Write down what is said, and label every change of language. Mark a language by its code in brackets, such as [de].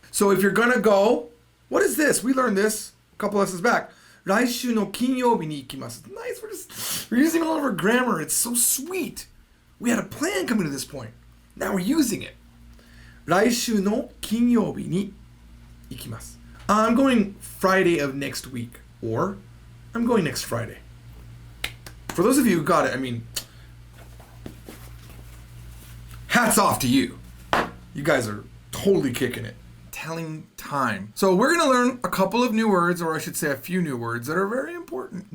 [en] So if you're gonna go, what is this? We learned this a couple lessons back. [ja] 来週の金曜日に行きます. [en] Nice. We're using all of our grammar. It's so sweet. We had a plan coming to this point. Now we're using it. [ja] 来週の金曜日に行きます. [en] I'm going Friday of next week. Or I'm going next Friday. For those of you who got it, I mean, hats off to you. You guys are totally kicking it. Telling time. So we're going to learn a couple of new words, or I should say a few new words that are very important.